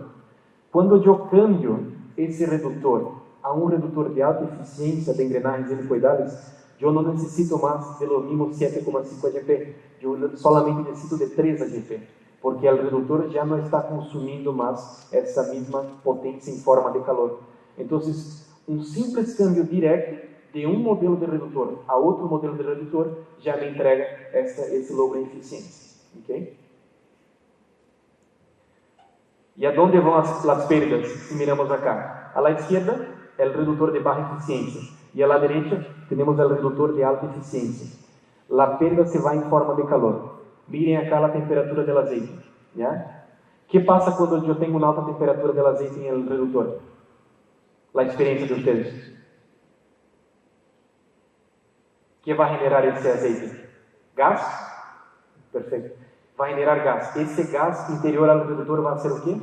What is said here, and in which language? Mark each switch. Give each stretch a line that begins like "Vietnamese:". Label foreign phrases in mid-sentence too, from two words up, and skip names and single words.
Portuguese: Quando eu cambio esse redutor a um redutor de alta eficiência de engrenagens helicoidais, eu não necessito mais do mesmo 7,5 AGP, eu solamente necessito de 3 AGP, porque o redutor já não está consumindo mais essa mesma potência em forma de calor. Então, um simples câmbio direto de um modelo de redutor a outro modelo de redutor já me entrega esse logro em eficiência. Ok? E aonde vão as perdas?
Spanish: Se miramos acá. A la izquierda,
Portuguese: o redutor de baixa eficiência.
Spanish: E a la derecha,
Portuguese: temos o redutor de alta eficiência. A perda se vai em forma de calor. Mirem acá a temperatura do azeite.
Spanish: ¿Ya? ¿Qué pasa cuando yo tengo una alta temperatura del aceite en el reductor? La experiencia de ustedes. ¿Qué va a generar ese aceite? ¿Gas? Perfecto. Va a generar gas. Ese gas interior al reductor va a hacer o qué?